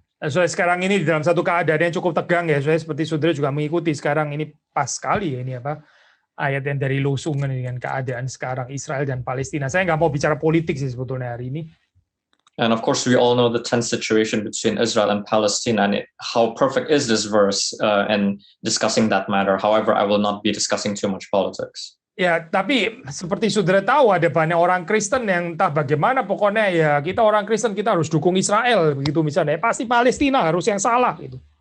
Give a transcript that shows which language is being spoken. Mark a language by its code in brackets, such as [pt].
[id] So, sekarang ini di dalam satu keadaan yang cukup tegang ya, seperti saudara juga mengikuti sekarang ini pas sekali ya, ini ayat yang dari Losungan dengan keadaan sekarang Israel dan Palestina. Saya nggak mau bicara politik sih sebetulnya hari ini. [en] And of course we all know the tense situation between Israel and Palestine, and how perfect is this verse in discussing that matter. However, I will not be discussing too much politics. [id] Ya, tapi seperti saudara tahu ada banyak orang Kristen yang entah bagaimana, pokoknya ya kita orang Kristen kita harus dukung Israel begitu misalnya, pasti Palestina harus yang salah gitu.